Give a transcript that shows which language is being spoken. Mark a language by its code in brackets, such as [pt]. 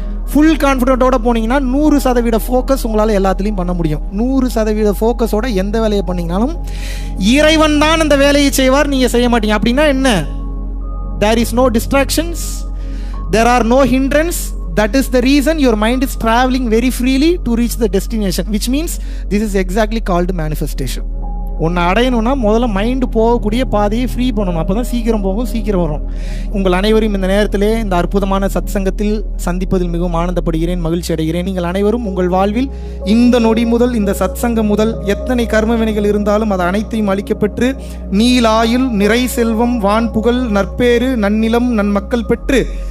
[ta] Full கான்ஃபிடென்ட்டோட போனீங்கன்னா 100% focus உங்களால் எல்லாத்துலேயும் பண்ண முடியும். 100% ஃபோக்கஸோட எந்த வேலையை பண்ணிங்கனாலும் இறைவன் தான் அந்த வேலையை செய்வார், நீங்கள் செய்ய மாட்டீங்க. அப்படின்னா என்ன? [en] There is no distractions, there are no hindrance. That is the reason your mind is traveling very freely to reach the destination, which means this is exactly called manifestation. [ta] ஒன்று அடையணும்னா முதல்ல மைண்டு போகக்கூடிய பாதையை ஃப்ரீ பண்ணணும். அப்போ தான் சீக்கிரம் போகும், சீக்கிரம் வரும். உங்கள் அனைவரும் இந்த நேரத்திலே இந்த அற்புதமான சத் சங்கத்தில் சந்திப்பதில் மிகவும் ஆனந்தப்படுகிறேன், மகிழ்ச்சி அடைகிறேன். நீங்கள் அனைவரும் உங்கள் வாழ்வில் இந்த நொடி முதல், இந்த சத் சங்கம் முதல் எத்தனை கர்ம வினைகள் இருந்தாலும் அது அனைத்தையும் அளிக்கப்பெற்று நீலாயுள், நிறை செல்வம், வான் புகழ், நற்பேறு, நன்னிலம், நன்மக்கள் பெற்று